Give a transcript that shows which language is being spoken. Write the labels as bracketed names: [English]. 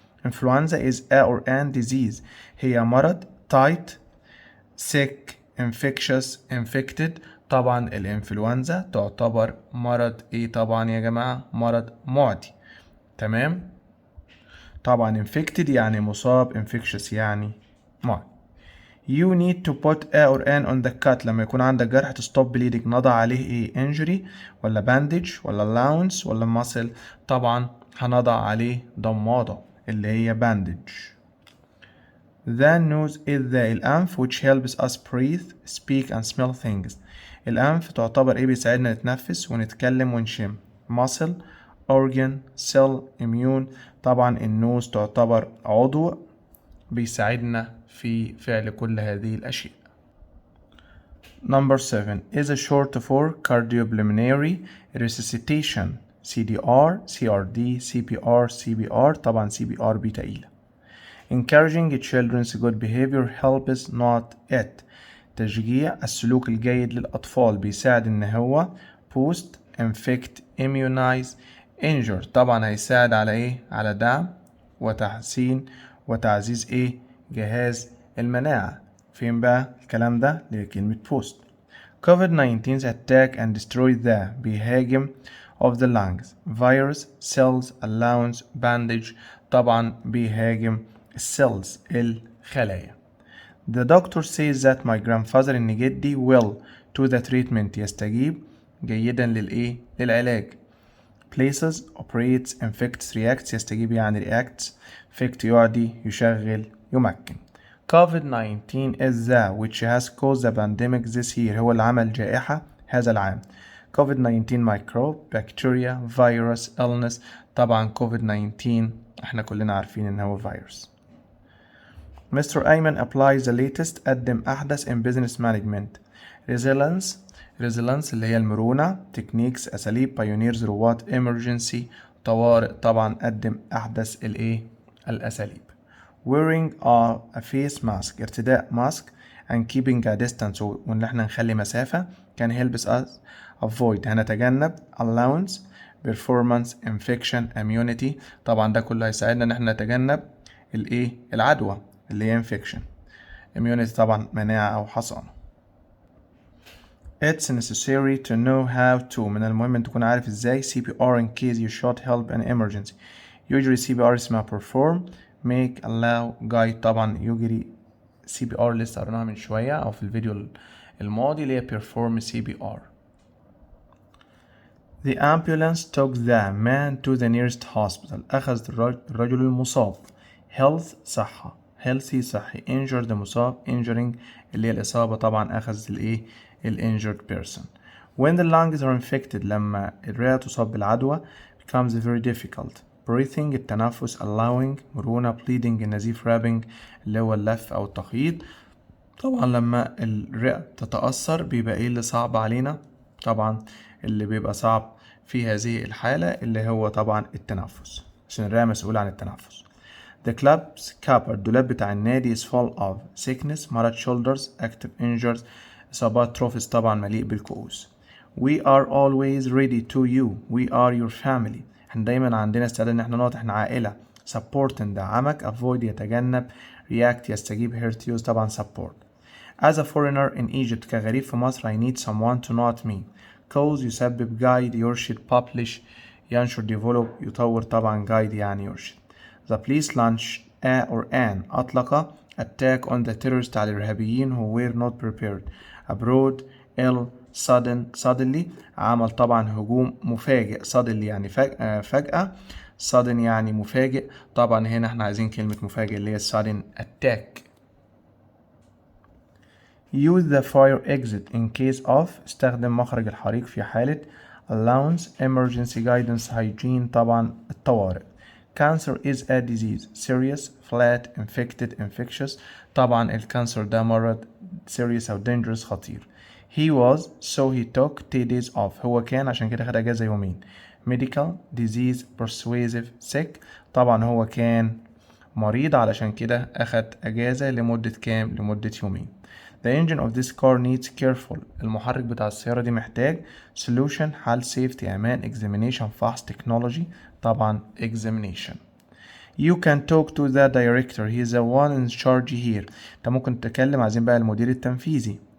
[English] Influenza is a or an disease [Arabic] هي مرض [English] tight sick infectious infected [Arabic] طبعا الانفلونزا تعتبر مرض ايه طبعا يا جماعة مرض معدي. تمام طبعا infected يعني مصاب infectious يعني معدي. [English] You need to put a or an on the cut [Arabic] لما يكون عندك جرح [English] to stop bleeding [Arabic] نضع عليه ايه [English] injury ولا bandage ولا allowance ولا muscle [Arabic] طبعا هنضع عليه ضمادة اللي هي [English] bandage. The nose is the [Arabic] الأنف [English] which helps us breathe, speak and smell things. [Arabic] الأنف تعتبر إيه بيساعدنا نتنفس ونتكلم ونشم. [English] muscle, organ, cell, immune. [Arabic] طبعا النوز تعتبر عضو بيساعدنا في فعل كل هذه الأشياء. [English] Number 7 is a short for cardiopulmonary resuscitation CDR, CRD, CPR, CBR [Arabic] طبعا [English] CPR [Arabic] بتقيلة. [English] Encouraging children's good behavior helps not it. [Arabic] تشجيع السلوك الجيد للأطفال بيساعد إن هو [English] boost, infect, immunize, injure [Arabic] طبعا هيساعد على إيه؟ على دعم وتحسين وتعزيز إيه؟ جهاز المناعة. فين بقى الكلام ده؟ لكلمة boost. [English] COVID-19's attack and destroy the [Arabic] بيهاجم [English] of the lungs virus cells allowance bandage [Arabic] طبعا بيهاجم السيلز الخلايا. [English] The doctor says that my grandfather [Arabic] إن جدي [English] will to the treatment [Arabic] يستجيب جيدا للعلاج. [English] places operates infects reacts [Arabic] يستجيب يعني [English] reacts affect [Arabic] يعدي يشغل يمكن. [English] COVID-19 is the which has caused the pandemic this year [Arabic] هو اللي عمل جائحة هذا العام. [English] COVID-19 microbe bacteria virus illness [Arabic] طبعا COVID-19 احنا كلنا عارفين ان هو فيروس. مستر أيمن [English] applies the latest [Arabic] قدم أحدث [English] in business management. [Arabic] resilience اللي هي المرونة techniques أساليب pioneers رواد emergency طوارئ طبعا قدم أحدث الأساليب. [English] wearing a face mask [Arabic] ارتداء ماسك [English] and keeping a distance [Arabic] وإن احنا نخلي مسافة كان [English] helps us avoid [Arabic] هنتجنب [English] allowance performance infection immunity [Arabic] طبعا ده كله هيساعدنا ان احنا نتجنب العدوى اللي هي infection immunity طبعا مناعة أو حصانة. [English] It's necessary to know how to [Arabic] من المهم أن تكون عارف إزاي [English] CPR in case you should help an emergency. [Arabic] usually CPR اسمها [English] perform make allow guide [Arabic] طبعا يجري CPR لسه قريناها من شوية أو في الفيديو الماضي اللي هي [English] perform CPR. The ambulance took the man to the nearest hospital [Arabic] أخذ الرجل المصاب. health صحة healthy صحي injured مصاب injuring اللي هي الإصابة طبعا أخذ [English] injured person. when the lungs are infected [Arabic] لما الرئة تصاب بالعدوى [English] becomes very difficult. [Arabic] breathing التنفس allowing مرونة bleeding النزيف rapping اللي هو اللف أو التخييط طبعا لما الرئة تتأثر بيبقى اللي صعب علينا طبعا اللي بيبقى صعب في هذه الحالة اللي هو طبعا التنفس عشان الرئة مسؤولة عن التنفس. [English] The club's cup [Arabic] الدولاب بتاع النادي [English] is full of sickness مرض shoulders active injuries إصابات trophies [Arabic] طبعا مليء بالكؤوس. [English] We are always ready to you we are your family [Arabic] احنا دايما عندنا استعداد ان احنا نقعد احنا عائلة [English] support ندعمك، avoid يتجنب، react يستجيب، hurt use طبعا support. As a foreigner in Egypt [Arabic] كغريب في مصر [English] I need someone to not me. cause [Arabic] يسبب، [English] guide [Arabic] يرشد، [English] publish [Arabic] ينشر، [English] develop [Arabic] يطور طبعا [English] guide [Arabic] يعني يرشد. [English] The police launched a or an [Arabic] أطلق [English] attack on the terrorists [Arabic] على الإرهابيين [English] who were not prepared. abroad ill suddenly [Arabic] عمل طبعا هجوم مفاجئ، suddenly يعني فجأة، sudden يعني مفاجئ، طبعا هنا احنا عايزين كلمة مفاجئ اللي هي [English] sudden attack. use the fire exit in case of [Arabic] استخدم مخرج الحريق في حالة [English] allowance emergency guidance hygiene [Arabic] طبعا الطوارئ. [English] cancer is a disease serious flat infected infectious [Arabic] طبعا الكانسر ده مرض [English] serious [Arabic] أو [English] dangerous [Arabic] خطير. [English] he was so he took 2 days off [Arabic] هو كان عشان كده خد أجازة يومين. [English] medical disease persuasive sick [Arabic] طبعا هو كان مريض علشان كده أخد أجازة لمدة كام؟ لمدة يومين. [English] The engine of this car needs careful [Arabic] المحرك بتاع السيارة دي محتاج [English] solution [Arabic] حل [English] safety [Arabic] أمان [English] examination fast technology [Arabic] طبعا [English] examination. You can talk to the director he is the one in charge here [Arabic] انت ممكن تتكلم، عايزين بقى المدير التنفيذي.